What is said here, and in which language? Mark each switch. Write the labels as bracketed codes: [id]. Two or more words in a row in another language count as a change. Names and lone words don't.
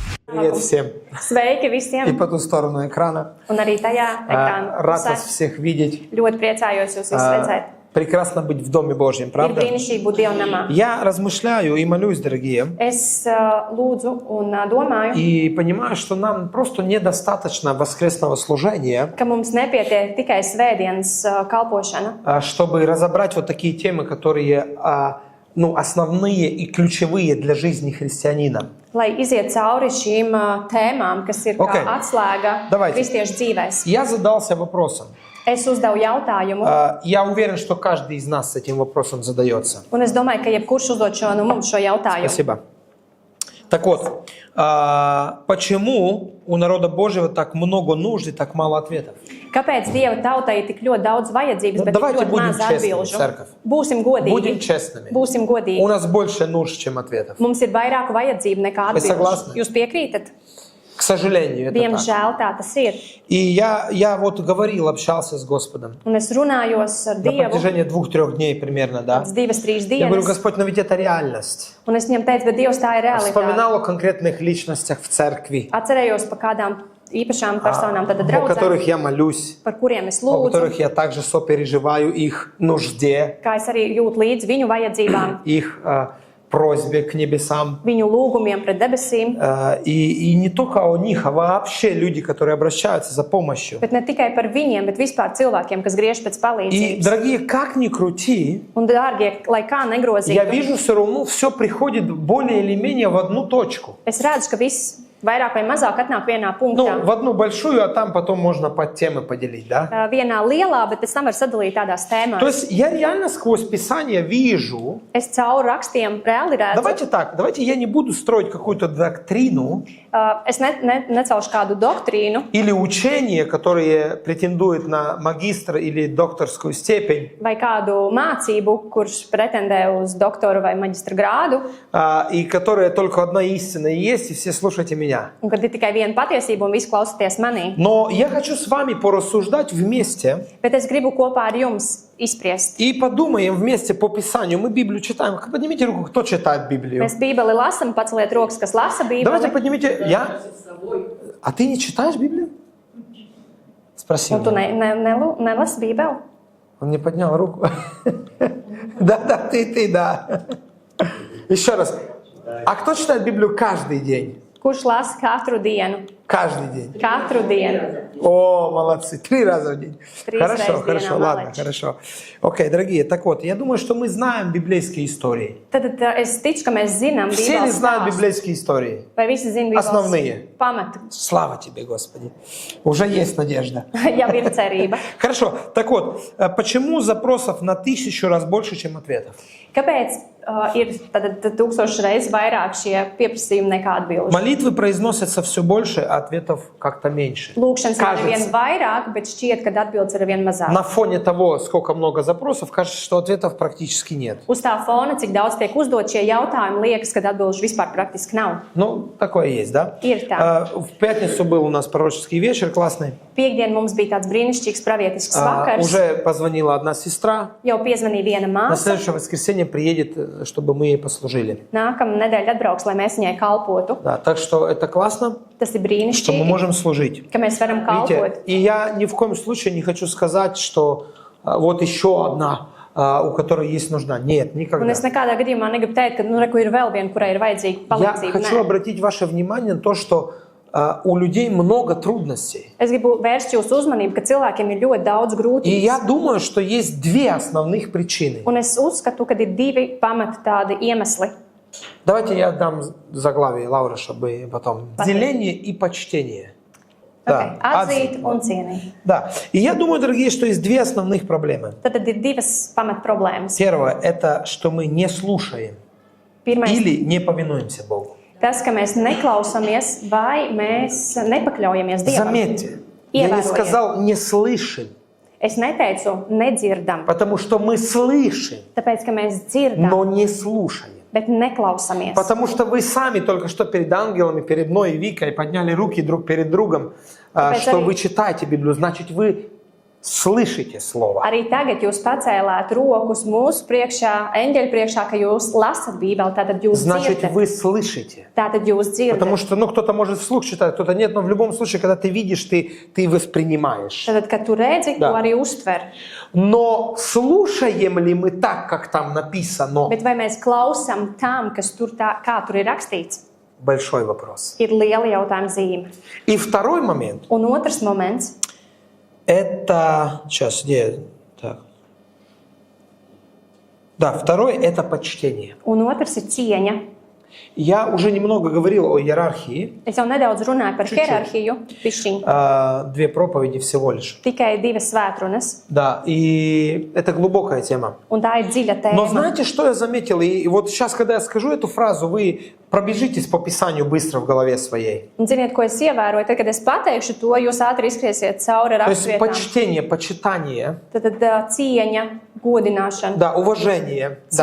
[ru] Привет всем. [lv] Sveiki visiem! [ru] И по ту сторону экрана. [lv] Un arī tajā ekrāna [ru] Рад [lv] pusē. [ru] вас всех видеть. [lv] Ļoti priecājos jūs visus redzēt. [ru] Прекрасно быть в Доме Божьем, [lv] Ir [ru] правда? [lv] brīnišķīgi būt Dieva namā. [ru] Я размышляю и молюсь, дорогие, [lv] Es lūdzu un domāju, [ru] и понимаю, что нам просто недостаточно воскресного служения, [lv] ka mums nepietiek tikai svētdienas kalpošana, [ru] чтобы разобрать вот такие темы, которые основные и ключевые для жизни христианина. [lv] lai iziet cauri šīm tēmām, kas ir kā atslēga [ru] Давайте. [lv] kristiešu dzīvēs. [ru] Я задался вопросом. [lv] Es uzdevu jautājumu, [ru] Я уверен, что каждый из нас с этим вопросом задается. [lv] un es domāju, ka jebkurš uzdod mums šo jautājumu. [ru] Спасибо. Так вот, почему у народа Божьего так много нужд и так мало ответов? [lv] Kāpēc Dieva tautai ir tik ļoti daudz vajadzības, bet tik [ru] Давайте [lv] ļoti [ru] будем [lv] maz [ru] честными, [lv] atbilžu? [ru] церковь. [lv] Būsim [ru] Будем [lv] godīgi. [ru] честными. [lv] Būsim [ru] У [lv] godīgi. [ru] нас больше нужд, чем ответов. [lv] Mums ir vairāk vajadzību nekā [ru] Вы согласны? [lv] atbilžu. Jūs piekrītat? [ru] К сожалению, это так. [lv] Diemžēl tā tas ir. [ru] И я вот говорил, общался с Господом [lv] Un es runājos ar [ru] на [lv] Dievu [ru] протяжении 2-3 дней примерно, да. [lv] pēc 2-3 [ru] Я говорю, [lv] dienas. [ru] Господь, но ведь это реальность. [lv] Un es viņam teicu, bet Dievs tā ir realitāte. [ru] Вспоминал о конкретных личностях в церкви, [lv] Atcerējos par kādām īpašām personām, tad [ru] о [lv] draudzēm, [ru] которых я молюсь, [lv] par kuriem es [ru] о [lv] lūdzu, [ru] которых я также сопереживаю их нужде, [lv] kā es arī jūtu līdzi viņu vajadzībām, [ru] их просьбе к небесам. [lv] viņu lūgumiem pret debesīm. [ru] И не только о них, а вообще люди, которые обращаются за помощью. [lv] Bet ne tikai par viņiem, bet vispār cilvēkiem, kas griež pēc [ru] И, [lv] palīdzības. [ru] дорогие, как ни крути, [lv] Un, dārgie, lai kā [ru] я [lv] negrozītu, [ru] вижу, все равно все приходит более или менее в одну точку. [lv] es redzu, ka viss vairāk vai mazāk atnāk vienā punktā. [ru] В одну большую, а там потом можно под темы поделить, да? [lv] Vienā lielā, bet pēc tam var sadalīt tādās [ru] То [lv] tēmās. [ru] есть я реально сквозь Писание вижу. [lv] Es cauri rakstiem reāli redzu. [ru] Давайте так, давайте я не буду строить какую-то доктрину [lv] Es necelšu kādu doktrīnu [ru] или учение, которое претендует на магистр или докторскую степень, [lv] vai kādu mācību, kurš pretendē uz doktora vai maģistra grādu, [ru] и которая только одна истина и есть, и все слушайте меня. [lv] un kad ir tikai viena patiesība un visi klausieties manī. [ru] Но я хочу с вами порассуждать вместе [lv] Bet es gribu kopā ar jums izspriest. [ru] и подумаем вместе по Писанию. Мы Библию читаем. Поднимите руку, кто читает Библию. [lv] Mēs Bībeli lasam, paceliet rokas, kas lasa [ru] Давайте [lv] Bībeli. [ru] поднимите. Я? А ты не читаешь Библию? Спроси [lv] Un tu [ru] меня. [lv] nelasi Bībeli? [ru] Он не поднял руку. Да, ты, да. Еще раз. А кто читает Библию каждый день? [lv] Kurš lasa katru dienu? [ru] Каждый день. [lv] Katru dienu. [ru] О, молодцы. 3 раза в день. [lv] 3 [ru] Хорошо, [lv] раза в [ru] хорошо, [lv] день, [ru] ладно, молодец. хорошо. Окей, дорогие, так вот, я думаю, что мы знаем библейские истории. [lv] Tad es ticu, ka mēs zinām [ru] Все ли [lv] Bībeles [ru] знают [lv] stāstu. [ru] библейские истории? [lv] Vai visi zina [ru] Основные. [lv] Bībeles pamatu? [ru] Слава тебе, Господи. Уже есть надежда. [lv] Jau ir cerība. [ru] Хорошо, так вот, почему запросов на 1000 раз больше, чем ответов? [lv] Kāpēc ir tad 1000 reizes vairāk šie pieprasījumi nekā atbildi? [ru] Молитвы произносятся все больше, а ответов как-то меньше. [lv] Lūkšanas ir [ru] Кажется. [lv] arvien vairāk, bet šķiet, ka atbildes ir arvien mazāk. [ru] На фоне того, сколько много запросов, кажется, что ответов практически нет. [lv] Uz tā fona, cik daudz tiek uzdot šie jautājumi, liekas, ka atbildes vispār praktiski nav. [ru] Ну, такое есть, да? [lv] Ir tā. [ru] В пятницу был у нас пророческий вечер классный. [lv] Piektdien mums bija tāds brīnišķīgs pravietisks vakars. [ru] Уже позвонила одна сестра. [lv] Jau piezvanīja viena [ru] На [lv] māsa. [ru] следующее воскресенье приедет, чтобы мы ей послужили. [lv] Nākamā nedēļa atbrauks, lai mēs viņai kalpotu. [ru] Да, так что это классно, [lv] Tas ir [ru] что мы [lv] brīnišķīgi, [ru] можем служить. [lv] ka mēs varam [ru] Видите, [lv] kalpot. [ru] и я ни в коем случае не хочу сказать, что вот еще одна, у которой есть нужда. Нет, [lv] Un [ru] никогда. [lv] es nekādā gadījumā negribu teikt, ka reku ir vēl viena, kurai ir vajadzīga [ru] Я [lv] palīdzība. [ru] хочу [lv] Nē. [ru] обратить ваше внимание на то, что у людей много трудностей. [lv] Es gribu vērst jūsu uzmanību, ka cilvēkiem ir ļoti daudz [ru] И [lv] grūtību. [ru] я думаю, что есть две основных причины. [lv] Un es uzskatu, ka ir divi pamati tādi iemesli. [ru] Давайте я отдам заглавие, Лаура, чтобы потом. Деление и почтение. [lv] Okay. Atzīt [ru] отзывь. [lv] un cienīt. [ru] Да. И я думаю, дорогие, что есть две основных проблемы. [lv] Tad ir divas pamat problēmas. [ru] Первое – это что мы не слушаем [lv] Pirmais, [ru] или не повинуемся Богу. [lv] tas, ka mēs neklausāmies vai mēs nepakļaujamies Dievam. [ru] Заметьте, я не [lv] Ievērojam. [ru] сказал «не слышим», [lv] Es neteicu nedzirdam, [ru] потому что мы слышим, [lv] tāpēc, ka mēs dzirdam, [ru] но не слушаем. [lv] bet neklausāmies. [ru] Потому что вы сами только что перед ангелами, перед мной и Викой подняли руки друг перед другом, что [lv] arī- [ru] вы читаете Библию. Значит, вы слышите Слово. [lv] Arī tagad jūs pacēlāt rokas mūsu priekšā, eņģeļu priekšā, ka jūs lasat Bībeli, tātad jūs [ru] Значит, [lv] dzirdat. [ru] вы слышите. [lv] Tātad jūs [ru] Потому [lv] dzirdat. [ru] что, кто-то может вслух читать, кто-то нет, но в любом случае, когда ты видишь, ты воспринимаешь. [lv] Tātad, kad tu redzi, [ru] Да. [lv] to arī uztver. [ru] Но слушаем ли мы так, как там написано? [lv] Bet vai mēs klausām tam, kas tur tā, kā tur ir rakstīts, [ru] Большой вопрос. [lv] ir liela jautājuma zīme. [ru] И второй момент. [lv] Un otrs moments, [ru] Это... Сейчас, где? Так. Да, второй – это почтение. [lv] un otrs ir cieņa. [ru] Я уже немного говорил о иерархии. [lv] Es jau nedaudz runāju par Čuču. hierarhiju, pišķiņu. [ru] 2 проповеди всего лишь. [lv] Tikai 2 svētrunas, [ru] Да, и это глубокая тема. [lv] un tā ir dziļa [ru] Но [lv] tēma. [ru] знаете, что я заметил? И вот сейчас, когда я скажу эту фразу, вы пробежитесь по Писанию быстро в голове своей. [lv] Un ziniet, ko es ievēroju? Tad, kad es pateikšu to, jūs ātri izskriesiet cauri [ru] То есть [lv] rakstvietām. [ru] почтение, почитание, [lv] Tad cieņa, godināšana, [ru] да, уважение. Да.